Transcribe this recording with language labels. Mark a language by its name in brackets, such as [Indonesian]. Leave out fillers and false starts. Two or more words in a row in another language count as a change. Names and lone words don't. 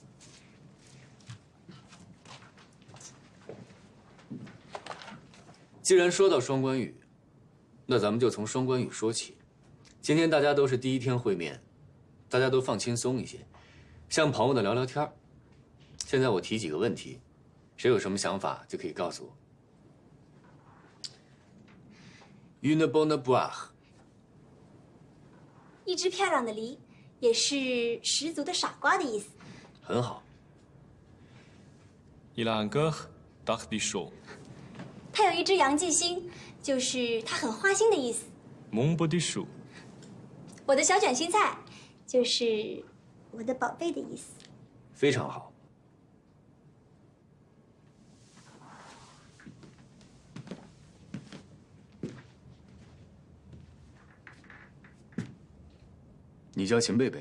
[Chinese] 既然说到双关语，那咱们就从双关语说起。今天大家都是第一天会面，大家都放轻松一些，像朋友的聊聊天。现在我提几个问题，谁有什么想法就可以告诉我。 [French] Une bonne boire。 [Chinese] 一只漂亮的梨，也是十足的傻瓜的意思。很好。 [French] Il a un cœur d'artichaut。 [Chinese] 他有一只洋记心，就是他很花心的意思。 [French] Mon petit chou。 [Chinese] 我的小卷心菜，就是我的宝贝的意思。非常好。你叫秦贝贝？